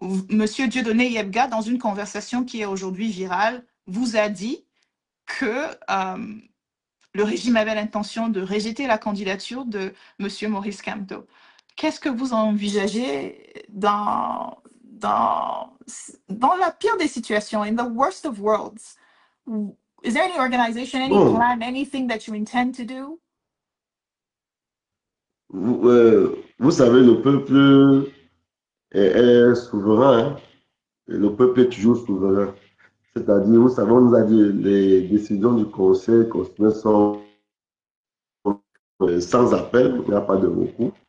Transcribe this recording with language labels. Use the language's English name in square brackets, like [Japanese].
[French] Monsieur Dieudonné Yebga, dans une conversation qui est aujourd'hui virale, vous a dit que le régime avait l'intention de rejeter la candidature de Monsieur Maurice Kamto. Qu'est-ce que vous envisagez dans la pire des situations, [English] in the worst of worlds? Is there any organization, any [French] Bon, [English] plan, anything that you intend to do? [French] vous savez, le peuple est souverain, hein. Le peuple est toujours souverain. C'est-à-dire, vous savez, on nous a dit les décisions du Conseil constitutionnel sont sans appel, il n'y a pas de recours.